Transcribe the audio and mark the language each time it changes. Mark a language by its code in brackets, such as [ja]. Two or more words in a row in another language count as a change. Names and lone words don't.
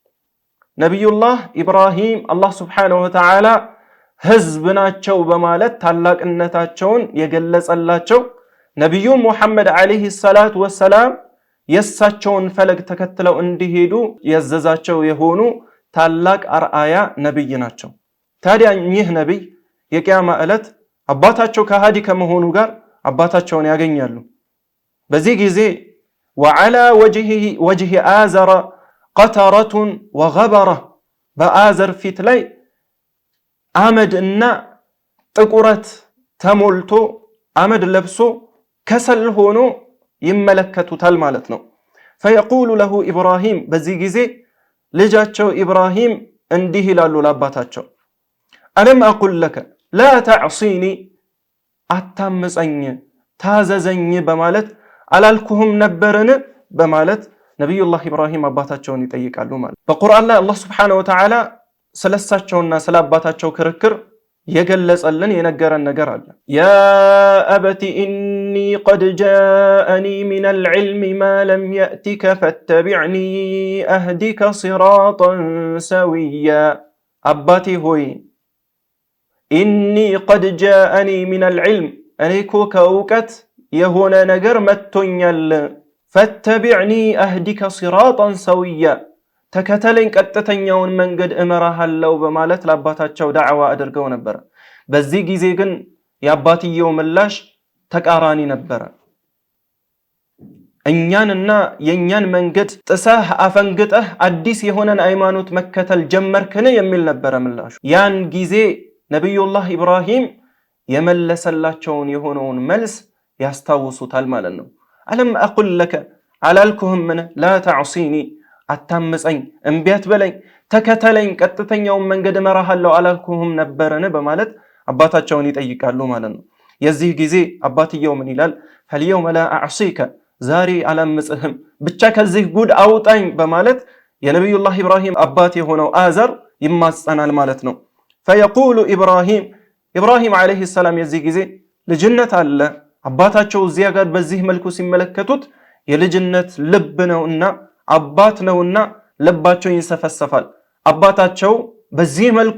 [am] ነብዩላህ ኢብራሂም አላህ [ar] سبحانه وتعالى [am] ህዝብ ናቸው በማለት ታላቅነታቸውን የገለጸላቸው ነብዩ ሙሐመድ [ar] عليه الصلاة والسلام [am] የሳቸውን ፈለግ ተከትለው እንዲሄዱ ያዘዛቸው የሆኑ ታላቅ አርአያ ነብይ ናቸው ታዲያ ይህ ነብይ የቂያማ ዕለት አባታቸው ከሃዲ ከመሆኑ ጋር አባታቸውን ያገኛሉ በዚህ ጊዜ [ar] وعلى وجه آزر قطرة وغبرة [am] በአዘር ፊት ላይ አመድና ጥቁረት ተሞልቶ አመድ ለብሶ ከሰል ሆኖ ይመለከቱታል ማለት ነው [ar] فيقول له إبراهيم [am] በዚህ ጊዜ ልጃቸው ኢብራሂም እንዲህ ይላሉ ለአባታቸው [ar] ألم أقل لك لا تعصيني [am] አታምፀኝ ታዘዘኝ በማለት አላልኩህም ነበርን በማለት ነብዩላህ ኢብራሂም አባታቸውን ይጠይቃሉ ማለት በቁርአን ላይ አላህ [ar] سبحانه و [am] Ta'ala ስለሳቸውና ስለአባታቸው ክርክር የገለጸልን የነገረን ነገር አለ [ar] يا أبتي إني قد جاءني من العلم ما لم يأتك فاتبعني أهدك صراطا سويا [am] አባቴ ሆይ [ar] إني قد جاءني من العلم [am] እኔኮ ከእውቀት የሆነ ነገር መጥቶኛል [ar] فاتبعني أهدك صراطا سويا [am] ተከተለኝ ቀጥተኛውን መንገድ እመራሃለው በማለት ለአባታቸው ዳዕዋ አድርገው ነበር በዚህ ጊዜ ግን የአባትየው ምላሽ ተቃራኒ ነበር እኛንና የኛን መንገድ ጥሰህ አፈንግጠህ አዲስ የሆነን ሃይማኖት መከተል ጀመርክን የሚል ነበር ምላሹ ያን ጊዜ ነብዩላህ ኢብራሂም የመለሰላቸውን የሆነውን መልስ ያስታውሱታል ማለት ነው [ar] ألم أقل لك [am] አላልኩህም [ar] لا تعصيني [am] አታምፀኝ እንቢያት በለኝ ተከተለኝ ቀጥተኛውን መንገድ መራሃለሁ አላልኩህም ነበረን በማለት አባታቸውን ይጠይቃሉ ማለት ነው። የዚህ ጊዜ አባትየው ምን ይላል? [ar] فاليوم لا اعصيك [am] ዛሬ አላምጽህም ብቻ ከዚህ ጉድ አውጣኝ በማለት የነብዩላህ ኢብራሂም አባት የሆነው አዘር ይማጸናል ማለት ነው። فيقول ኢብራሂም [ar] عليه السلام [am] የዚህ ጊዜ ልጅነት አለ አባታቸው እዚያ ጋር በዚህ መልኩ ሲመለከቱት የልጅነት ልብ ነውና አባት ነውና ልባቸው ይንሰፈሰፋል። አባታቸው በዚህ መልኩ